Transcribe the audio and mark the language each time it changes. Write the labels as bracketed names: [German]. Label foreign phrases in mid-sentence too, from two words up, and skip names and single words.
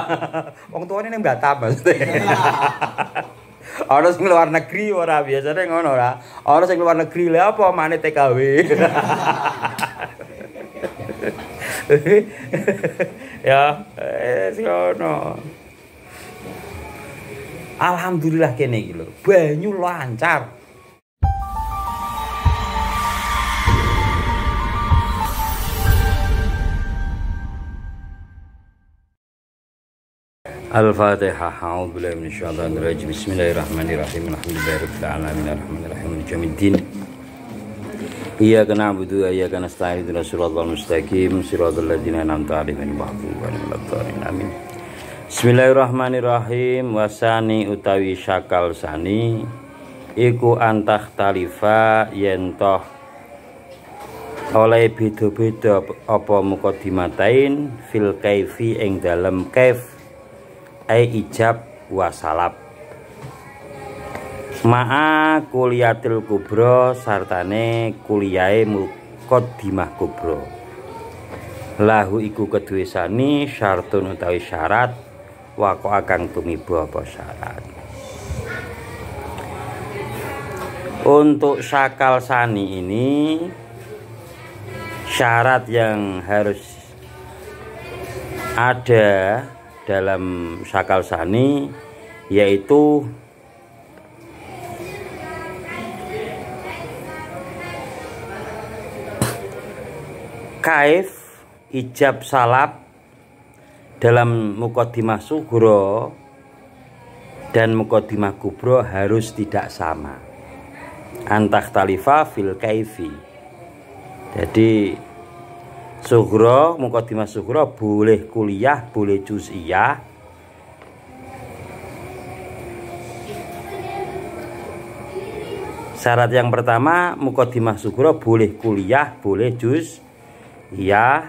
[Javanese] Wong tuane ning Batam maksudnya. Ana sing luar negeri ora biasane ngono ora. Ana sing luar negeri lha apa mane TKW. Ya, ngono. Alhamdulillah kene iki lho, banyu lancar. Al-Fatihah. [Arabic] أعوذ بالله من الشيطان الرجيم. بسم الله الرحمن الرحيم. الحمد لله رب العالمين الرحمن الرحيم مالك يوم الدين. إياك نعبد وإياك نستعين اهدنا الصراط المستقيم صراط الذين أنعمت عليهم غير المغضوب عليهم ولا الضالين. Amin. بسم الله الرحمن الرحيم. [Javanese] Wasani utawi [Arabic] شكل ثاني [Javanese] iku [Arabic] أن تختلف [Javanese] yen toh oleh beda-beda apa [Arabic] مقدمتين في الكيف [Javanese] ing dalem [Arabic] كيف أي إيجاب وسلب مع كلية الكبرى [Javanese] sartane kuliyahe [Arabic] مقدمة كبرى له [Javanese] iku kedue [Arabic] ثاني شرط [Javanese] utawi syarat wako akang tumiba apa syarat. [Indonesian] Untuk syakal sani ini syarat yang harus ada dalam [Arabic] شكل ثاني [Indonesian] yaitu [Arabic] كيف، إيجاب، سلب [Indonesian] dalam [Arabic] مقدمة صغرى [Indonesian] dan [Arabic] مقدمة كبرى [Indonesian] harus tidak sama. [Arabic] أن تختلف في الكيف. [Indonesian] Jadi sugro, [Arabic] مقدمة صغرى [Indonesian] boleh kuliah, boleh juz'iyah. Syarat yang pertama, [Arabic] مقدمة صغرى [Indonesian] boleh kuliah, boleh juz'iyah.